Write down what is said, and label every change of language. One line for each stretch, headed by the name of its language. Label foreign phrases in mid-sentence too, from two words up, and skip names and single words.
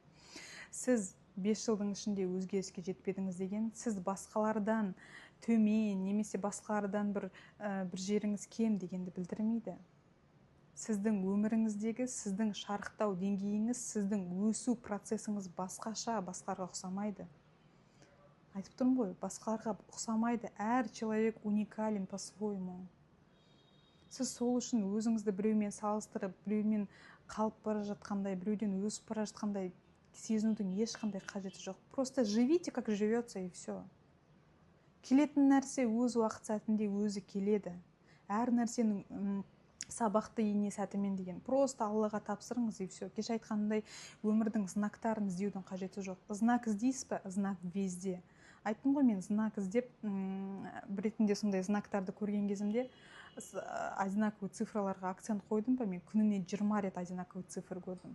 Kazakh: Сіз 5 жылдың ішінде өзгеріске жетпедіңіз деген, сіз басқалардан төмен, немесе басқалардан бір жеріңіз кем дегенді білдірмейді. Сіздің өміріңіздегі сіздің шарықтау деңгейіңіз, сіздің өсу процесіңіз басқаша, басқаларға ұқсамайды. Айтып тұрмын ғой, басқаларға ұқсамайды.
Russian: Әр человек уникален по-своему.
Kazakh: Сіз сол үшін өзіңізді біреумен салыстырып, біреумен қалып бара жатқандай, біреуден өсіп бара жатқандай сезінудің ешқандай қажеті жоқ.
Russian: Просто живите, как живется, и все.
Kazakh: Келетін нәрсе өз уақыт сәтінде өзі келеді. Әр нәрсенің сабақты ене сәтімен деген. Просто Аллаға тапсырыңыз,
Russian: и все.
Kazakh: Кеше айтқандай, өмірдің знактарын іздеудің қажеті жоқ. Знак іздейсіз ба? Знак везде. Айттым ғой, мен знак іздеп, бір ретінде сондай знактарды көрген кезімде одинаковый цифрларға акцент қойдым ба, мен күніне 20 рет одинаковый цифр көрдім.